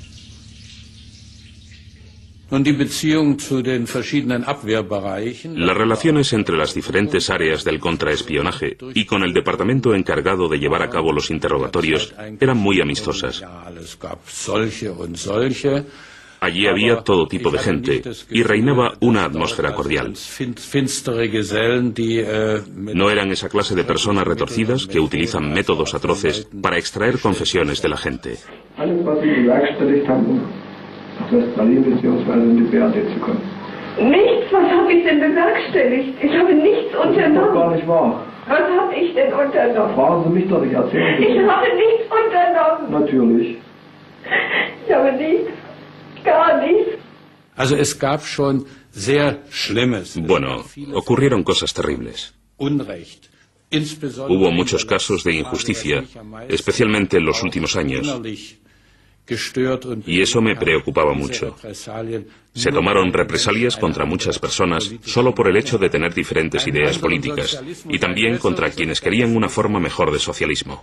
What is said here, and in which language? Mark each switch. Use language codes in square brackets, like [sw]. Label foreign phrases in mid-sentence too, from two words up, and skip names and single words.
[es] Las relaciones entre las diferentes áreas del contraespionaje y con el departamento encargado de llevar a cabo los interrogatorios eran muy amistosas. Allí había todo tipo de gente y reinaba una atmósfera cordial. No eran esa clase de personas retorcidas que utilizan métodos atroces para extraer confesiones de la gente. [de] Nichts, was habe ich denn bewerkstelligt? Ich habe nichts unternommen. Das ist doch gar nicht wahr. Was habe ich denn unternommen? Fragen Sie mich doch nicht, erzählen Sie. Ich habe nichts unternommen. Natürlich. Ich habe nichts, gar nichts. Also es gab schon sehr Schlimmes. [es] Bueno, ocurrieron cosas terribles. Unrecht. Hubo muchos casos de injusticia, especialmente en los últimos años. Y eso me preocupaba mucho. Se tomaron represalias contra muchas personas solo por el hecho de tener diferentes ideas políticas y también contra quienes querían una forma mejor de socialismo.